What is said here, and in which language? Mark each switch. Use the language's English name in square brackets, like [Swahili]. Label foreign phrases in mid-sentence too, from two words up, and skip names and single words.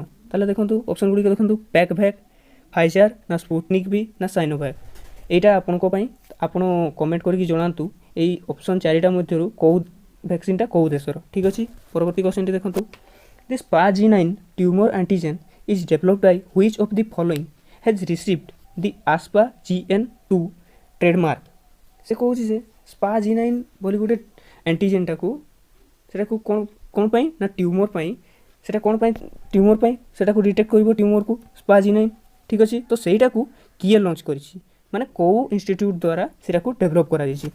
[Odia] ତାହେଲେ ଦେଖନ୍ତୁ ଅପସନ୍ ଗୁଡ଼ିକ ଦେଖନ୍ତୁ ପ୍ୟାକ୍ଭ୍ୟାକ୍, ଫାଇଜର ନା ସ୍ପୁଟନିକ୍ ଭି ନା ସାଇନୋଭ୍ୟାକ୍? এইটা ଆପଣଙ୍କ ପାଇଁ ଆପଣ କମେଣ୍ଟ କରିକି ଜଣାନ୍ତୁ ଏଇ ଅପସନ୍ ଚାରିଟା ମଧ୍ୟରୁ କେଉଁ ଭ୍ୟାକ୍ସିନ୍ଟା କେଉଁ ଦେଶର। ଠିକ୍ ଅଛି। ପରବର୍ତ୍ତୀ କ୍ୱେଶ୍ଚନଟି ଦେଖନ୍ତୁ [English] the SPA-G9 tumour antigen is developed by which of the following has received the ASPA-GN2 trademark? [Odia] ସେ କହୁଛି ଯେ SPA-G9 ବୋଲି ଗୋଟେ ଆଣ୍ଟିଜେନ୍ଟାକୁ ସେଟାକୁ କ'ଣ ପାଇଁ ନା ଟ୍ୟୁମର ପାଇଁ ସେଟା କ'ଣ ପାଇଁ ଟ୍ୟୁମର ପାଇଁ ସେଟାକୁ ଡିଟେକ୍ଟ କରିବ ଟ୍ୟୁମରକୁ SPA-G9। ଠିକ୍ ଅଛି। ତ ସେଇଟାକୁ କିଏ ଲଞ୍ଚ କରିଛି ମାନେ କେଉଁ ଇନଷ୍ଟିଚ୍ୟୁଟ୍ ଦ୍ୱାରା ସେଟାକୁ ଡେଭଲପ୍ କରାଯାଇଛି?